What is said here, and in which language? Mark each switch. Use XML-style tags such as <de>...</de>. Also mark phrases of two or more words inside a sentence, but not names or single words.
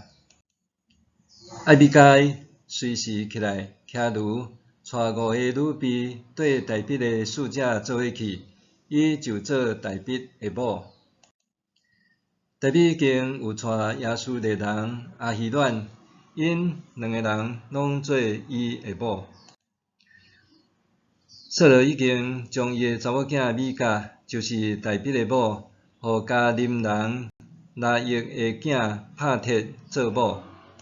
<nan>艾比该随时起来骑驴，带5个女婢对大比的使者做伙去。伊就做大比的某。大比已经有带亚述的人阿希暖，因2个人拢做伊的某。扫罗已经将伊的查某囝米甲，就是大比的某，互加林人拿益的囝拍铁做某。</nan>